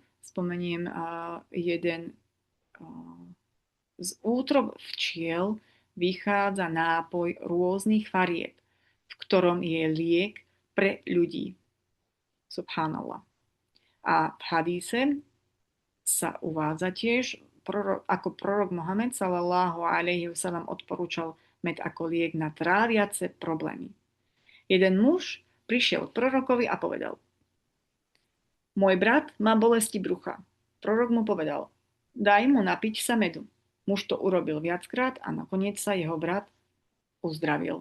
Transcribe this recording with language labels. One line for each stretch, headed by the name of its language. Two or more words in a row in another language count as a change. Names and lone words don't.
Slovak: Spomeniem jeden: z útrob včiel vychádza nápoj rôznych farieb, v ktorom je liek pre ľudí. Subhanallah. A v hadíse sa uvádza tiež, ako prorok Mohamed
Arabic: صلى الله عليه وسلم
Slovak: odporúčal med ako liek na tráviace problémy. Jeden muž prišiel k prorokovi a povedal: Môj brat má bolesti brucha. Prorok mu povedal: Daj mu napiť sa medu. Muž to urobil viackrát a nakoniec sa jeho brat uzdravil.